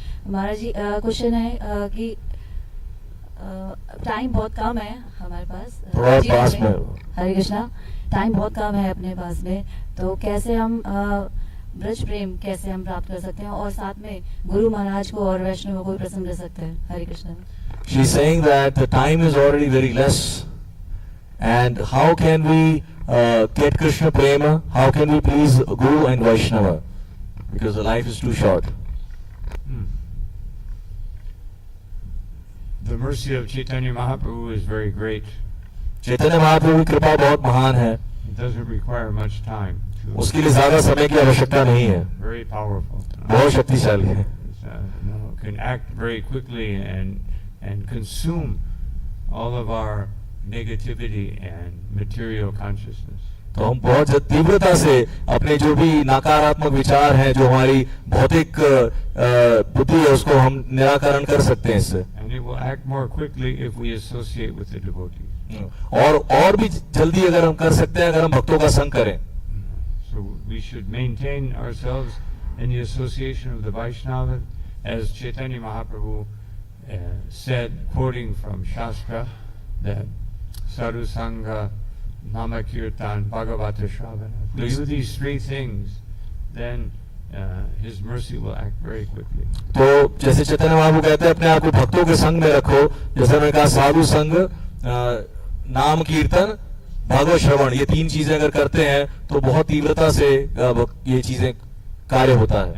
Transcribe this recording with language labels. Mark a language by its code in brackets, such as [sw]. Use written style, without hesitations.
[hi] महाराज जी question है कि time बहुत कम है हमारे पास, थोड़ा पास में। हरे कृष्णा, टाइम बहुत कम है अपने पास में, तो कैसे हम ब्रज प्रेम कैसे हम प्राप्त कर सकते हैं और साथ में गुरु महाराज को और वैष्णव को भी प्रसन्न रह सकते हैं। हरे Krishna. [en] She is saying that the time is already very less, and how can we get Krishna prema? How can we please Guru and Vaishnava? Because the life is too short. The mercy of Chaitanya Mahaprabhu is very great. [hi] Chaitanya Mahaprabhu की कृपा बहुत महान है, [en] It doesn't require much time. [hi] उसके लिए ज्यादा समय की आवश्यकता नहीं है, [en] Very powerful. [hi] बहुत शक्तिशाली है। [en] Can act very quickly and consume all of our negativity and material consciousness. [hi] तो हम बहुत तीव्रता से अपने जो भी नकारात्मक विचार हैं, जो हमारी भौतिक बुद्धि है, उसको हम निराकरण कर सकते हैं इससे। [en] And it will act more quickly if we associate with the devotees. [hi] और भी जल्दी अगर हम कर सकते हैं अगर हम भक्तों का संग करें। [en] So we should maintain ourselves in the association of the Vaishnava, as Chaitanya Mahaprabhu said, quoting from Shastra, that Sadhu Sangha, Nama Kirtan, Bhagavata Shravana. If we do these three things, then His mercy will act very quickly. [hi] तो जैसे चैतन्य महाप्रभु कहते हैं अपने आप को भक्तों के संग में रखो, जैसे मैंने कहा साधु संग, नाम कीर्तन, भागवत श्रवण, ये तीन चीजें अगर करते हैं तो बहुत तीव्रता से ये चीजें कार्य होता है।